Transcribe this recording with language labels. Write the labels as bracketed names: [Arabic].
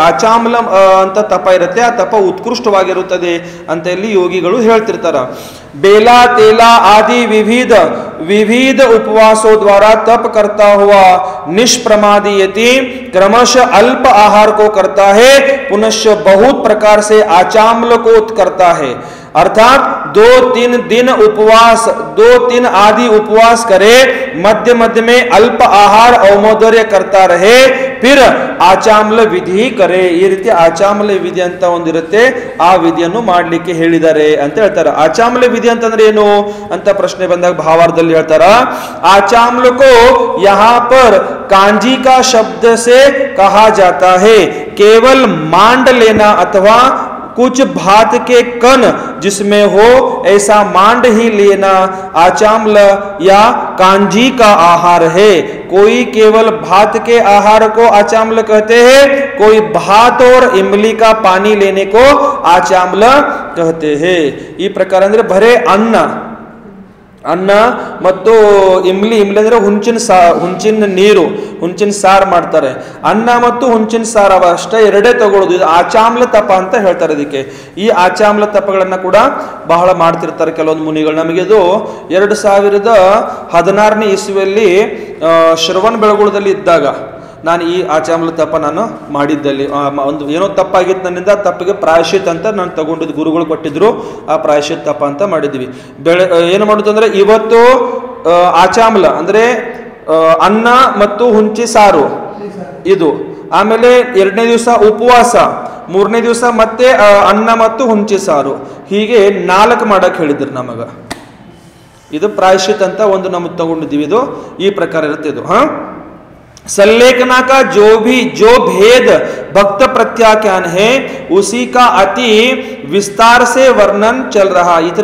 [Kannada] ಆಚಾಮ್ಲ ಅಂತ ತಪ ಇರುತ್ತೆ, ಆ ತಪ ಉತ್ಕೃಷ್ಟವಾಗಿರುತ್ತದೆ ಅಂತ ಇಲ್ಲಿ ಯೋಗಿಗಳು ಹೇಳ್ತಿರ್ತಾರ. [Hindi] बेला तेला आदि विविध उपवासों द्वारा तप करता हुआ निष्प्रमादी यति क्रमशः अल्प आहार को करता है, पुनश्च बहुत प्रकार से आचाम्ल को करता है. अर्थात 2-3 दिन उपवास, 2-3 आदि उपवास करे, मध्य मध्य में अल्प आहार औमोदर्य करता रहे, फिर ಆಚಾಮ್ಲ ವಿಧಿ ಕರೆ. [Kannada] ಈ ರೀತಿ ಆಚಾಮ್ಲ ವಿಧಿ ಅಂತ ಒಂದಿರುತ್ತೆ, ಆ ವಿಧಿಯನ್ನು ಮಾಡ್ಲಿಕ್ಕೆ ಹೇಳಿದ್ದಾರೆ ಅಂತ ಹೇಳ್ತಾರೆ. ಆಚಾಮ್ಲ ವಿಧಿ ಅಂತಂದ್ರೆ ಏನು ಅಂತ ಪ್ರಶ್ನೆ ಬಂದಾಗ ಭಾವಾರ್ಥದಲ್ಲಿ ಹೇಳ್ತಾರ, [Hindi] आचाम्ल को यहाँ पर कांजी का शब्द से कहा जाता है. केवल मांड लेना अथवा कुछ भात के कण जिसमें हो ऐसा मांड ही लेना आचाम्ल या कांजी का आहार है. कोई केवल भात के आहार को आचाम्ल कहते हैं, कोई भात और इमली का पानी लेने को आचाम्ल कहते हैं. [Kannada] ಈ ಪ್ರಕಾರ ಅಂದ್ರೆ ಬರೇ ಅನ್ನ ಮತ್ತು ಇಮ್ಲಿ ಅಂದ್ರೆ ಹುಂಚಿನ ನೀರು, ಹುಂಚಿನ ಸಾರು ಮಾಡ್ತಾರೆ. ಅನ್ನ ಮತ್ತು ಹುಂಚಿನ ಸಾರು ಅಷ್ಟೇ ಎರಡೇ ತಗೊಳ್ಳೋದು. ಇದು ಆಚಾಮ್ಲ ತಪ ಅಂತ ಹೇಳ್ತಾರೆ ಇದಕ್ಕೆ. ಈ ಆಚಾಮ್ಲ ತಪಗಳನ್ನ ಕೂಡ ಬಹಳ ಮಾಡ್ತಿರ್ತಾರೆ ಕೆಲವೊಂದು ಮುನಿಗಳು. ನಮಗೆ ಇದು 2016ನೇ ಇಸ್ವಿಯಲ್ಲಿ ಶ್ರವಣ ಬೆಳಗೊಳದಲ್ಲಿ ಇದ್ದಾಗ ನಾನು ಈ ಆಚಾಮ್ಲ ತಪ ನಾನು ಮಾಡಿದ್ದಲ್ಲಿ ಒಂದು ಏನೋ ತಪ್ಪಾಗಿತ್ತು ನನ್ನಿಂದ, ತಪ್ಪಿಗೆ ಪ್ರಾಯಶ್ಚಿತ್ ಅಂತ ನಾನು ತಗೊಂಡಿದ್ದು, ಗುರುಗಳು ಕೊಟ್ಟಿದ್ರು. ಆ ಪ್ರಾಯಶ್ಚಿತ್ ತಪ ಅಂತ ಮಾಡಿದ್ವಿ. ಏನು ಮಾಡುದು ಅಂದ್ರೆ, ಇವತ್ತು ಆಚಾಮ್ಲ ಅಂದ್ರೆ ಅನ್ನ ಮತ್ತು ಹುಂಚಿ ಸಾರು ಇದು, ಆಮೇಲೆ 2ನೇ ದಿವಸ ಉಪವಾಸ, 3ನೇ ದಿವಸ ಮತ್ತೆ ಅನ್ನ ಮತ್ತು ಹುಂಚಿ ಸಾರು, ಹೀಗೆ 4 ಮಾಡಕ್ ಹೇಳಿದ್ರು ನಮಗ. ಇದು ಪ್ರಾಯಶ್ಚಿತ್ ಅಂತ ಒಂದು ನಮಗೆ ತಗೊಂಡಿದ್ದೀವಿ. ಇದು ಈ ಪ್ರಕಾರ ಇರುತ್ತೆ ಇದು. [Hindi] संलेखना का जो भेद भक्त प्रत्याख्यान है उसी का अति विस्तार से वर्णन चल रहा.